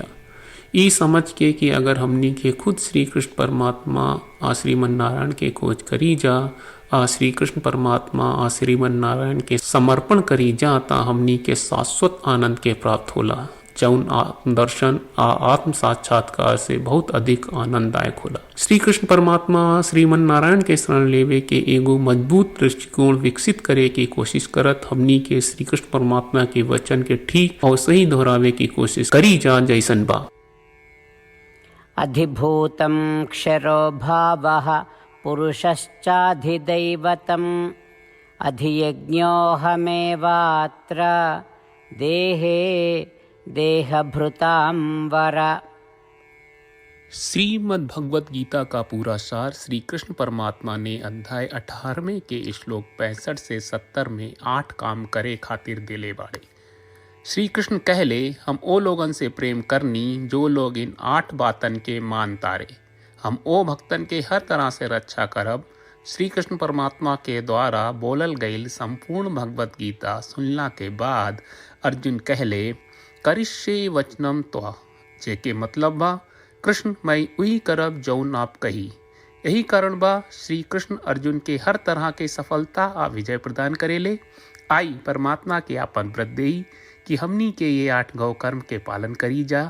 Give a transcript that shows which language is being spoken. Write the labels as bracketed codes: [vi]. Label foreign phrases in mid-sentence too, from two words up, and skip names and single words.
[bho] ई समझ के कि अगर हमनी के खुद श्री कृष्ण परमात्मा आ श्रीमन नारायण के खोज करी जा आ श्री कृष्ण परमात्मा आ श्रीमन नारायण के समर्पण करी जा ता हमनी के शाश्वत आनंद के प्राप्त होला, जौन आत्मदर्शन आ आत्म साक्षात्कार से बहुत अधिक आनंददायक होला। श्री कृष्ण परमात्मा श्रीमन नारायण के शरण लेवे के एगो मजबूत दृष्टिकोण विकसित करे की कोशिश करत हमनी के श्री कृष्ण परमात्मा के वचन के ठीक और सही दोहरावे की कोशिश करी जा जैसन बा। [sa] अधिभूतं क्षरो भावः पुरुषश्चाधिदैवतम् अधियज्ञोऽहमेवात्र देहे देहभृतां वर। [bho] श्रीमद् भगवत गीता का पूरा सार श्री कृष्ण परमात्मा ने अध्याय 18वें के श्लोक 65 से 70 में 8 काम करे खातिर दिले बाड़े। श्री कृष्ण कहले, हम ओ लोगन से प्रेम करनी जो लोग इन 8 बातन के मान तारे। हम ओ भक्तन के हर तरह से रक्षा करब। श्री कृष्ण परमात्मा के द्वारा बोलल गईल संपूर्ण भगवत गीता सुनला के बाद अर्जुन कहले, [sa] करिष्ये वचनम त्वा, [bho] जेके मतलब बा कृष्ण मैं उही करब जौन आप कही। यही कारण बा श्री कृष्ण अर्जुन के हर तरह के सफलता आ विजय प्रदान करेले। आई परमात्मा के आपन व्रत देई कि हमनी के ये 8 गौ कर्म के पालन करी जा।